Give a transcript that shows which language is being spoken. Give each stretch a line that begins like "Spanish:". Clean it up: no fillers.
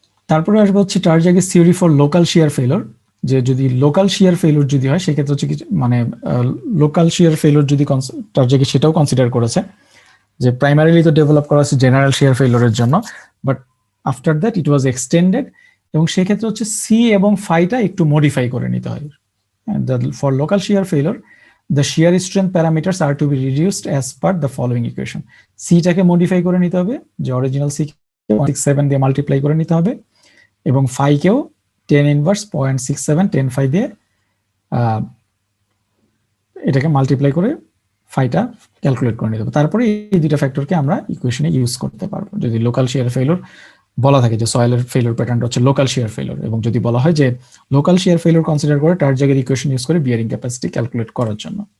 Bangla: তারপরে আসবে হচ্ছে টারজাগিস theory for local shear failure, যে যদি লোকাল শিয়ার ফেলিওর যদি হয় সেক্ষেত্রে হচ্ছে মানে লোকাল শিয়ার ফেলিওর যদি টারজাগিস সেটাও কনসিডার করেছে যে প্রাইমারিলি তো ডেভেলপ করা হচ্ছে জেনারেল শিয়ার ফেলিওরের জন্য,
English: but after that it was extended,
Bangla: এবং সেক্ষেত্রে হচ্ছে সি এবং ফাইটা একটু মডিফাই করে নিতে হয়।
English: For local shear failure the shear strength parameters are to be reduced as per the following equation.
Bangla: C টাকে মডিফাই করে নিতে হবে, যে অরিজিনাল সি কে 0.67 দিয়ে মাল্টিপ্লাই করে নিতে হবে, এবং ফাই কেও 10 ইনভার্স 0.67 10 ফাই দিয়ে এটাকে মাল্টিপ্লাই করে ফাইটা ক্যালকুলেট করে নিতে হবে। তারপরে এই দুইটা ফ্যাক্টরকে আমরা ইকুয়েশনে ইউজ করতে পারবো যদি লোকাল শিয়ার ফেলিওর বলা থাকে যে সয়েলের ফেলিওর প্যাটার্নটা হচ্ছে লোকাল শিয়ার ফেলিওর, এবং যদি বলা হয় যে লোকাল শিয়ার ফেলিওর কনসিডার করে টারজাগির ইকুয়েশন ইউজ করে বিয়ারিং ক্যাপাসিটি ক্যালকুলেট করার জন্য।